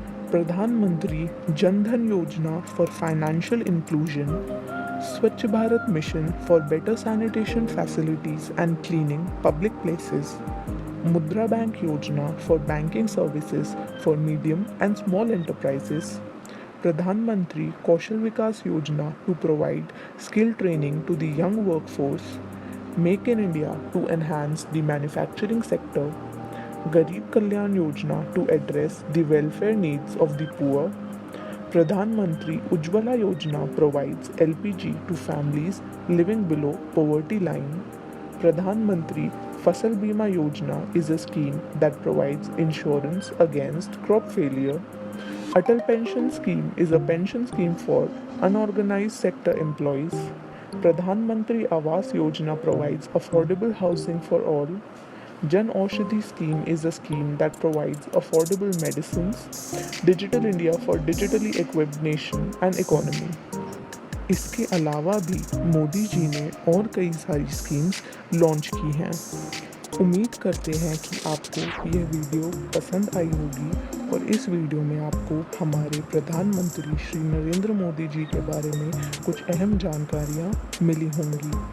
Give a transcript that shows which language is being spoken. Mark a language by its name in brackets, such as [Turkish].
[English] Pradhan Mantri Jan Dhan Yojana for financial inclusion, Swachh Bharat mission for better sanitation facilities and cleaning public places, Mudra bank Yojana for banking services for medium and small enterprises, Pradhan Mantri Kaushal Vikas Yojana to provide skill training to the young workforce, make in India to enhance the manufacturing sector, Garib Kalyan Yojana to address the welfare needs of the poor, Pradhan Mantri Ujjwala Yojana provides LPG to families living below poverty line. Pradhan Fasal Bima Yojana is a scheme that provides insurance against crop failure. Atal Pension Scheme is a pension scheme for unorganized sector employees. Pradhan Mantri Awas Yojana provides affordable housing for all. Jan Aushadhi scheme is a scheme that provides affordable medicines. Digital India for digitally equipped nation and economy. [Hindi] इसके अलावा भी मोदी जी ने और कई सारी schemes launch की हैं। उम्मीद करते हैं कि आपको यह वीडियो पसंद आई होगी और इस वीडियो में आपको हमारे प्रधानमंत्री श्री नरेंद्र मोदी जी के बारे में कुछ अहम जानकारियाँ मिली होंगी।